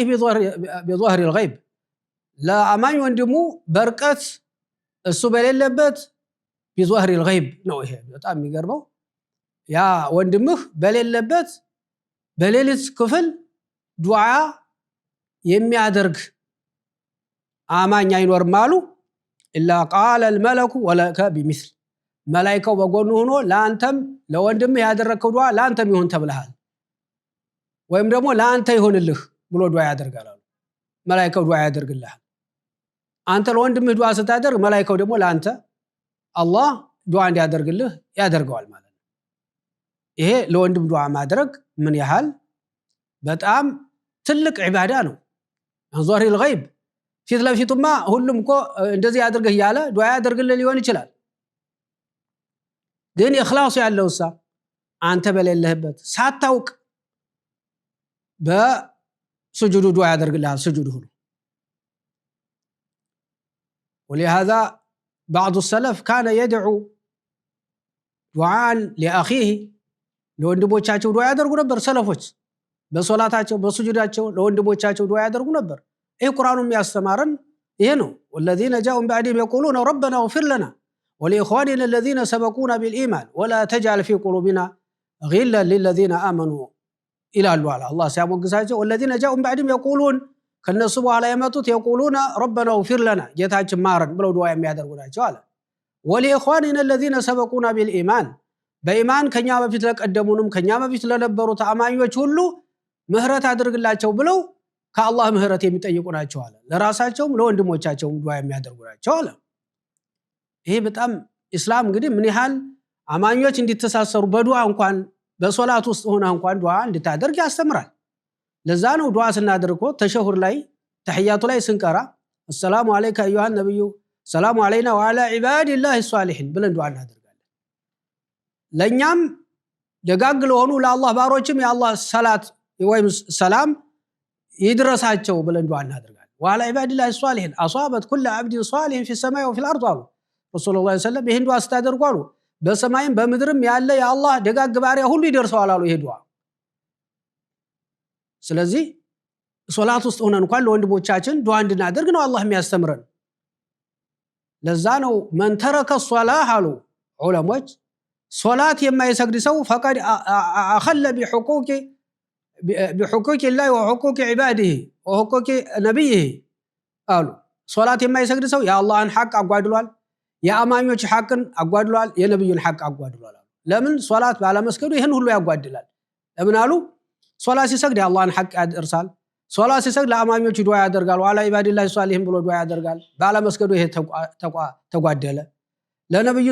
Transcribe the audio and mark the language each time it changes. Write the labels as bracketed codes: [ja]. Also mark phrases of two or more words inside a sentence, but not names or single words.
[ar] بظهر الغيب [am] ለአማኝ ወንድሙ በርቀት እሱ በሌለበት [ar] بظهر الغيب [am] ነው። ይሄ በጣም የሚገርመው ያ ወንድምህ በሌለበት በሌሊት ክፍል ዱዓ የሚያደርግ አማኝ አይኖርም አሉ [ar] إلا قال الملك ولك بمثل [am] መላእክቱ በጎኑ ሆኖ ለአንተም ለወንድምህ ያደረከው ዱዓ ለአንተም ይሁን ተብለሃል ወይም ደግሞ ለአንተ ይሁንልህ ብሎ ዱዓ ያደርጋል። መላእክቱ ዱዓ ያደርግልሃል። አንተ ለወንድምህ ዱዓ ስታደርግ መላእክቱ ደግሞ ለአንተ አላህ ዱዓ እንዲያደርግልህ ያደርገዋል ማለት ነው። ይሄ ለወንድም ዱዓ ማድረግ ምን ያህል በጣም ትልቅ ዒባዳ ነው። አንዟሪ الغيب ፊት ለፊቱማ ሁሉም እኮ እንደዚህ ያድርግህ ያለ ዱዓ ያደርግልህ ሊሆን ይችላል። ግን ኢኽላስ ያለውሳ አንተ በሌለህበት ሳታውቅ በስጁዱ ዱዓ ያደርግልሃል። ስጁዱ ሁሉ [ar] ولهذا بعض السلف كان يدعو دعاء لأخيه [am] ለወንድሞቻቸው ዱዓ ያደርጉ ነበር። ሰለፎች በሶላታቸው በስጁዳቸው ለወንድሞቻቸው ዱዓ ያደርጉ ነበር። ይሄ ቁርአኑ የሚያስተማረን ይሄ ነው። [ar] والذين جاءوا من بعدهم يقولون ربنا اغفر لنا ولإخواننا الذين سبقونا بالإيمان ولا تجعل في قلوبنا غلا للذين آمنوا [am] ይላሉ አላህ ሲያሞግሳቸው። [ar] والذين جاءوا من بعدهم يقولون [am] ከነሱ በኋላ የመጡት [ar] يقولون ربنا اغفر لنا [am] ጌታችን ማረን ብለው ዱዓ የሚያደርጉ ናቸው አለ። [ar] ولإخواننا الذين سبقونا بالإيمان [am] በኢማን ከኛ በፊት ለቀደሙንም ከኛ በፊት ለነበሩት አማኞች ሁሉ ምህረት አድርግላቸው ብለው ከአላህ ምህረት የሚጠይቁ ናቸው አለ። ለራሳቸውም ለወንድሞቻቸውም ዱዓ የሚያደርጉ ናቸው አለ። ይሄ በጣም ኢስላም እንግዲህ ምን ያህል አማኞች እንዲተሳሰሩ በዱዓ እንኳን በሶላት ውስጥ ሆነ እንኳን ዱዓ እንድታደርግ ያስተምራል። ለዛ ነው ዱዓ ስናደርግ ተሸሁር ላይ ተህያቱ ላይ ስንቀራ [ar] السلام عليك ايها النبي السلام علينا وعلى عباد الله الصالحين [am] ብለን ዱዓ እናደርጋለን። ለኛም ደጋግ ለሆኑ ለአላህ ባሮችም የአላህ ሰላት ወይም ሰላም ይድረሳቸው ብለን ዱዓ እናደርጋለን። [ar] وعلى عباد الله الصالحين اصابت كل عبد صالح في السماء وفي الارض [am] አሉ [ar] رسول الله صلى الله عليه وسلم። [am] ይሄን ዱዓ ስታደርጉ አሉ በሰማይም በምድርም ያለ የአላህ ደጋግ ባሪያ ሁሉ ይደርሰዋል አሉ ይሄ ዱዓ። ስለዚህ ሶላት ውስጥ ሆነን እንኳን ለወንድሞቻችን ዱዓ እንድናደርግ ነው አላህ የሚያስተምረን። ለዛ ነው [ar] من ترك الصلاة [am] አሉ ዑለሞች ሶላት የማይሰግድ ሰው [ar] فقد أخل بحقوق الله وحقوق عباده وحقوق نبيه [am] አሉ። ሶላት የማይሰግድ ሰው የአላህን ሐቅ አጓድሏል፣ የአማኞች ሐቅን አጓድሏል፣ የነብዩን ሐቅ አጓድሏል። ለምን ሶላት ባለመስገዱ ይሄን ሁሉ ያጓድላል። ለምን አሉ ሶላት ሲሰግድ የአላህን ሐቅ ያደርሳል፣ ሶላት ሲሰግድ ለአማኞች ዱዓ ያደርጋል፣ [ar] وعلى عباد الله الصالحين [am] ብሎ ዱዓ ያደርጋል። ባለመስገዱ ይሄ ተጓደለ። ለነብዩ